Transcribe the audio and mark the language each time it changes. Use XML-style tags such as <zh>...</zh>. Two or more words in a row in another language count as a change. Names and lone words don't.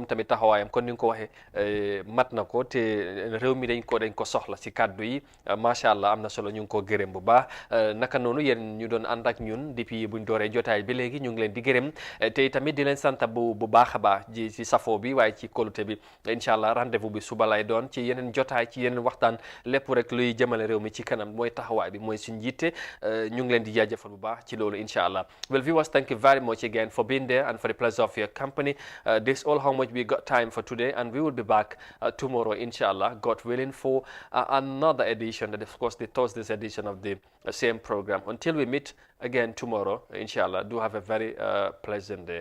<wo>tamit taxawaayam kon ni nga ko waxee mat na ko te réew mi dañ ko soxla si kàddu yi macha allah am na solo ñu ngi ko gërëm bu baax naka noonu yéen ñu doon ànd ak ñun depuis buñ dooree jotaay bi léegi ñu ngi leen di gërëm te tamit di leen sant bu baax a baax ci safo bi waaye ci kóolute bi incha allah rendez-vous bi suba lay doon ci yeneen jotaay ci yeneen waxtaan lépp rek luy jëmale réew mi ci kanam mooy taxawaay bi mooy suñu jiite ñu ngi leen di jaajëfal bu baax ci loolu incha allah.</wo> <en>Well viewers, thank you very much again for being there and for the pleasure of your company. This is all how much we got time for today, and we will be back tomorrow inshallah, God willing, for another edition, that of course the Thursday's edition of the same program. Until we meet again tomorrow inshallah, do have a very pleasant day.</en>